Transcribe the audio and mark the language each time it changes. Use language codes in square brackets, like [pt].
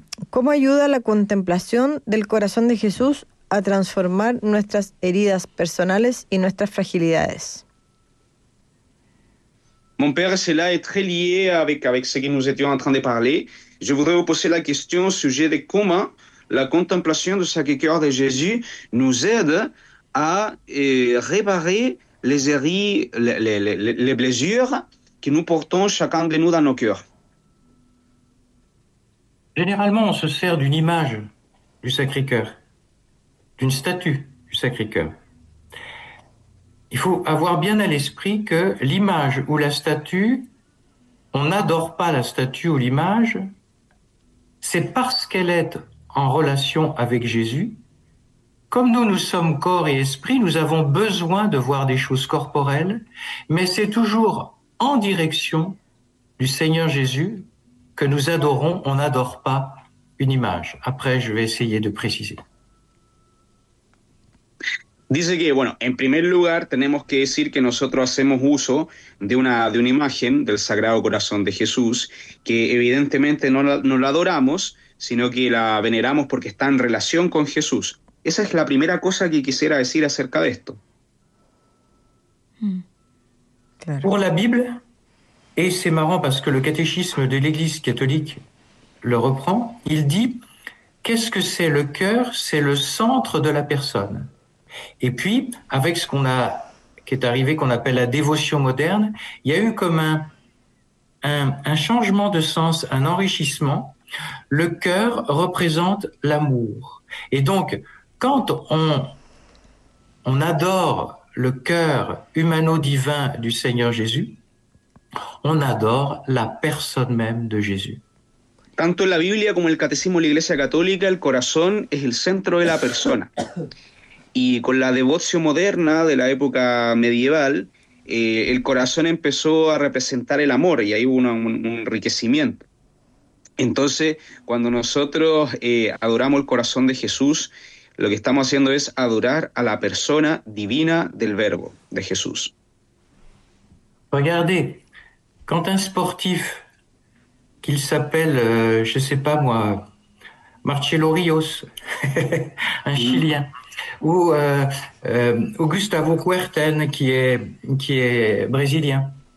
[es] ¿Cómo ayuda la contemplación del corazón de Jesús a transformar nuestras heridas personales y nuestras fragilidades? [fr] Mon père, cela est très lié avec ce que nous étions en train de parler. Je voudrais vous poser la question au sujet de comment la contemplation du Sacré-Cœur de Jésus nous aide à réparer les heures, les blessures que nous portons chacun de nous dans nos cœurs. Généralement, on se sert d'une image du Sacré-Cœur, d'une statue du Sacré-Cœur. Il faut avoir bien à l'esprit que l'image ou la statue, on n'adore pas la statue ou l'image, c'est parce qu'elle est en relation avec Jésus. Comme nous, nous sommes corps et esprit, nous avons besoin de voir des choses corporelles, mais c'est toujours en direction du Seigneur Jésus que nous adorons, on n'adore pas une image. Après, je vais essayer de préciser. [es] Dice que, bueno, en primer lugar tenemos que decir que nosotros hacemos uso de una imagen del Sagrado Corazón de Jesús, que evidentemente no la adoramos, sino que la veneramos porque está en relación con Jesús. Esa es la primera cosa que quisiera decir acerca de esto. Claro. Por la Biblia, y es marrant porque el catéchisme de la Iglesia Católica lo reprend, [fr] il dit: qu'est-ce que c'est le cœur? C'est le centre de la personne. Et puis, avec ce qu'on appelle la dévotion moderne, il y a eu comme un changement de sens, un enrichissement. Le cœur représente l'amour. Et donc, quand on adore le cœur humano-divin du Seigneur Jésus, on adore la personne même de Jésus. [es] Tanto en la Biblia como en el Catecismo de la Iglesia Católica, el corazón es el centro de la persona. Y con la devoción moderna de la época medieval, el corazón empezó a representar el amor y ahí hubo un enriquecimiento. Entonces, cuando nosotros adoramos el corazón de Jesús, lo que estamos haciendo es adorar a la persona divina del Verbo, de Jesús. [fr] Regardez, quand un sportif, qu'il s'appelle, je sais pas moi, Marcelo Rios, un Chilien, ou Gustavo Kuerten, qui est brésilien.